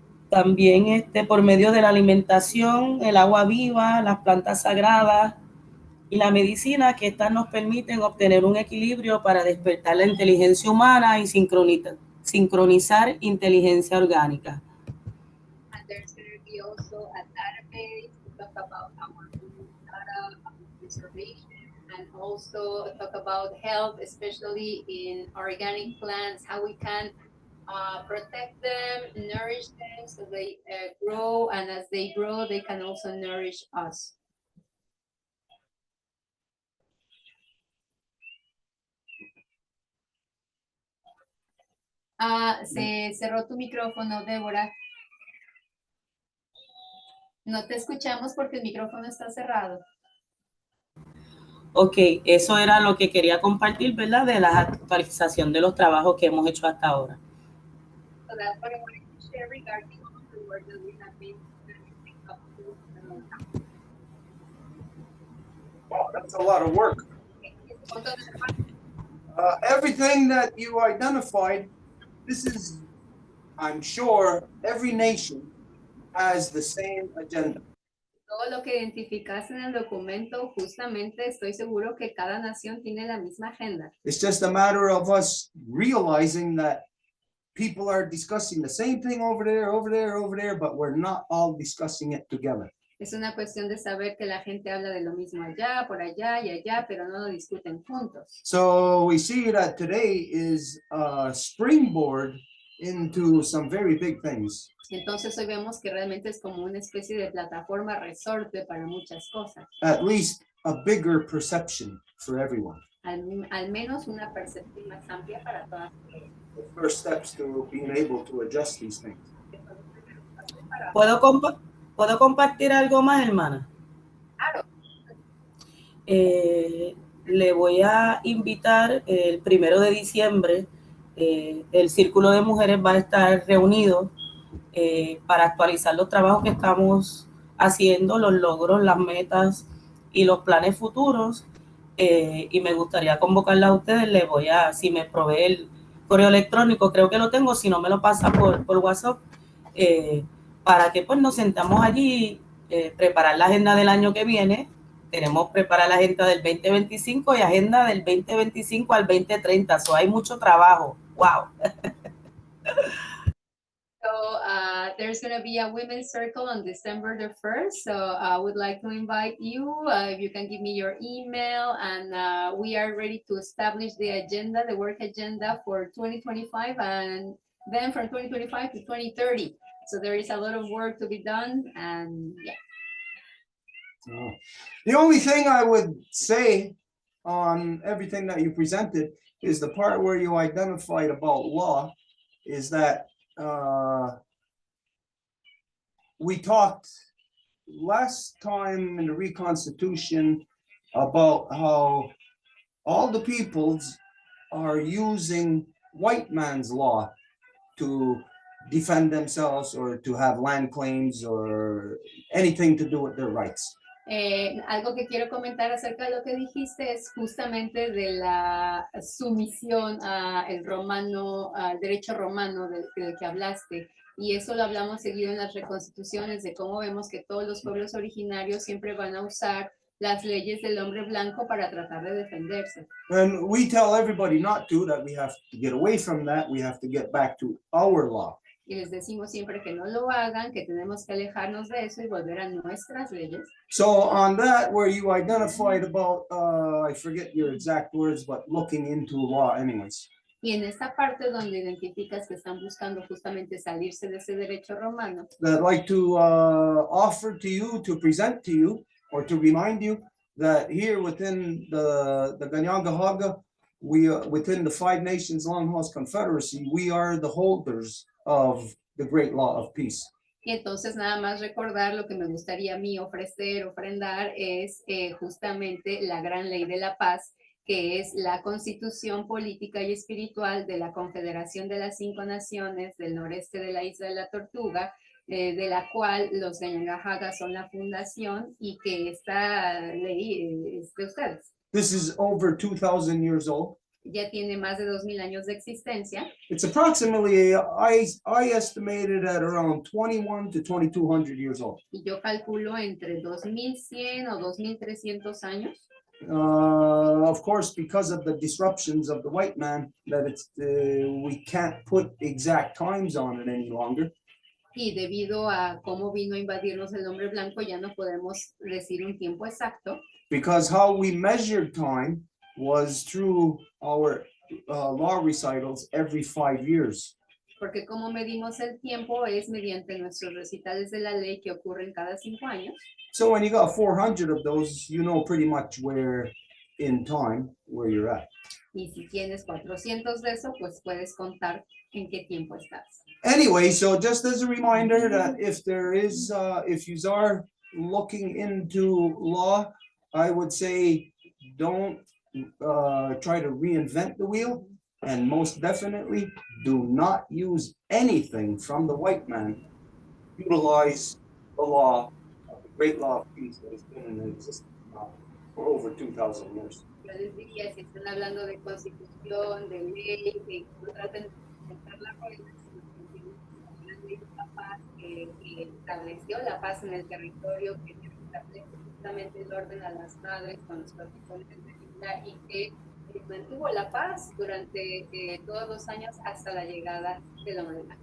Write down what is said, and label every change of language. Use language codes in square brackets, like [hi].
[es] También por medio de la alimentación, el agua viva, las plantas sagradas y la medicina, que estas nos permiten obtener un equilibrio para despertar la inteligencia humana y sincronizar inteligencia orgánica. [en] And there's going to be also a database to talk about our data preservation and also talk about health, especially in organic plants, how we can protect them, nourish them so they grow, and as they grow, they can also nourish us. [es] Se cerró tu micrófono, Deborah. No te escuchamos porque el micrófono está cerrado. Ok, eso era lo que quería compartir, ¿verdad?, de la actualización de los trabajos que hemos hecho hasta ahora. [en] So that's what I wanted to share regarding all the work that we have been doing up to Wow, that's a lot of work. Everything that you identified, this is, I'm sure, every nation has the same agenda. [es] Todo lo que identificaste en el documento, justamente estoy seguro que cada nación tiene la misma agenda. [en] It's just a matter of us realizing that people are discussing the same thing over there, but we're not all discussing it together. [es] Es una cuestión de saber que la gente habla de lo mismo allá, por allá y allá, pero no lo discuten juntos. [en] So we see that today is a springboard into some very big things. [es] Entonces hoy vemos que realmente es como una especie de plataforma resorte para muchas cosas. [en] At least a bigger perception for everyone. [es] Al menos una percepción más amplia para todas. [en] The first steps to being able to adjust these things. [es] ¿Puedo compartir algo más, hermana? Claro. Le voy a invitar el 1 de diciembre. El Círculo de Mujeres va a estar reunido para actualizar los trabajos que estamos haciendo, los logros, las metas y los planes futuros. Y me gustaría convocarla a ustedes. Le voy a, si me provee el correo electrónico, creo que lo tengo, si no me lo pasa por WhatsApp, para que pues nos sentamos allí, preparar la agenda del año que viene. Tenemos preparar la agenda del 2025 y agenda del 2025 al 2030, so hay mucho trabajo, wow. [en] So there's going to be a women's circle on December the 1st. So I would like to invite you, if you can give me your email, and we are ready to establish the agenda, the work agenda for 2025, and then from 2025 to 2030. So there is a lot of work to be done, and yeah. The only thing I would say on everything that you presented is the part where you identified about law is that we talked last time in the Reconstitution about how all the peoples are using white man's law to defend themselves or to have land claims or anything to do with their rights. [es] Algo que quiero comentar acerca de lo que dijiste es justamente de la sumisión al romano, al derecho romano del que hablaste. Y eso lo hablamos seguido en las reconstituciones, de cómo vemos que todos los pueblos originarios siempre van a usar las leyes del hombre blanco para tratar de defenderse. [en] And we tell everybody not to, that we have to get away from that, we have to get back to our law. [es] Y les decimos siempre que no lo hagan, que tenemos que alejarnos de eso y volver a nuestras leyes. [en] So on that, where you identified about, I forget your exact words, but looking into law anyways. [es] Y en esta parte donde identificas que están buscando justamente salirse de ese derecho romano, [en] That I'd like to offer to you, to present to you, or to remind you that here within the Kahnawake, we within the Five Nations Longhouse Confederacy, we are the holders of the great law of peace. [es] y entonces nada más recordar lo que me gustaría a mí ofrendar es justamente la gran ley de la paz, que es la constitución política y espiritual de la Confederación de las 5 Naciones del noreste de la isla de la Tortuga, de la cual los Kahnawake son la fundación y que esta ley es de ustedes. [en] This is over 2,000 years old. [es] Ya tiene más de 2000 años de existencia. [en] It's approximately, I estimated at around 21 to 2,200 years old. [es] Y yo calculo entre 2100 o 2300 años. [en] Of course, because of the disruptions of the white man, that it's we can't put exact times on it any longer. [es] Y debido a cómo vino a invadirnos el hombre blanco, ya no podemos decir un tiempo exacto. [en] Because how we measured time was through our law recitals every 5 years. [es] Porque como medimos el tiempo es mediante nuestros recitales de la ley que ocurren cada 5 años. [en] So when you got 400 of those, you know pretty much where in time where you're at. [es] Y si tienes 400 de eso, pues puedes contar en qué tiempo estás. [en] Anyway, so just as a reminder that if there is, if you are looking into law, I would say don't try to reinvent the wheel, and most definitely do not use anything from the white man. Utilize the law, the great law of peace that has been in existence now for over 2,000 years. [es] Yo les diría, si están hablando de constitución, de ley, que no traten de inventar la rueda, sino que la ley de la paz que estableció la paz en el territorio, que establece justamente el orden a las madres con los protocolos de vida y que mantuvo la paz durante todos los años hasta la llegada de la humanidad.